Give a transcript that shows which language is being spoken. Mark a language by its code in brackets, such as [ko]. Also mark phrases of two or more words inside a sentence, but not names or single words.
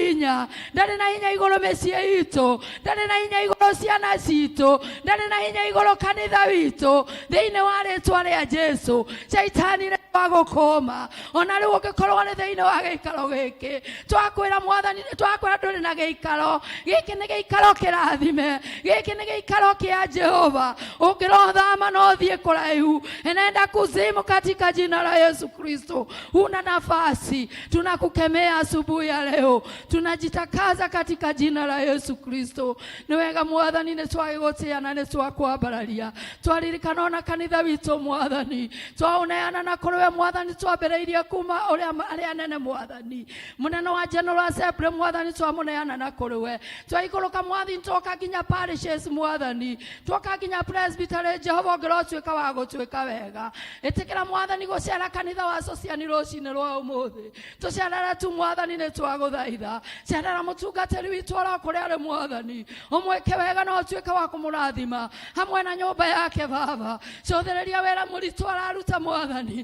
[ki] na hinya igũrũ mĩciĩ itũ ndarĩ na hinya igũrũ ciana citũ ndarĩ na hinya igũrũ kanitha witũ thĩinĩ wa rĩtwa rĩa Jesu caitani nĩ wagũkũma ona rĩu ũngĩkorwo nĩ thĩinĩ wa gĩikaro gĩkĩ twakwĩra mwathani twakwĩra ndũrĩ na gĩikaro gĩkĩ nĩ gĩikaro kĩrathime gĩkĩ nĩ gĩikaro kĩa Jehova ũngĩrothama no thiĩ kũraihu [sw] enenda kuzimu katika jina la Yesu Kristo una nafasi tunakukemea asubuhi ya leo tunajitakaza katika jina la Yesu Kristo [ki] ni wega mwathani nĩ twagĩgũtĩa na nĩ twakwambararia twaririkana ona kanitha witũ mwathani twauneana na kũrĩ we mwathani twambĩrĩirie kuma ũrĩa arĩa anene mwathani mũnene wa General Assembly mwathani twamũneana na kũrĩ we twaikũrũka mwathani twoka nginya parishes mwathani twoka nginya presbytery Jehova ũngĩrotwĩka wa gũtwĩka wega ĩtĩkĩra mwathani gũcera kanitha wa sociani rũcinĩ rwa ũmũthĩ tũcerere tu mwathani nĩ twagũthaitha cerera mũtungatĩri witũ oro kũrĩa arĩ mwathani ũmwĩke wega na ũtuĩke wa kũmũrathima hamwe na nyũmba yake baba cothereria wĩra mũritũ araruta mwathani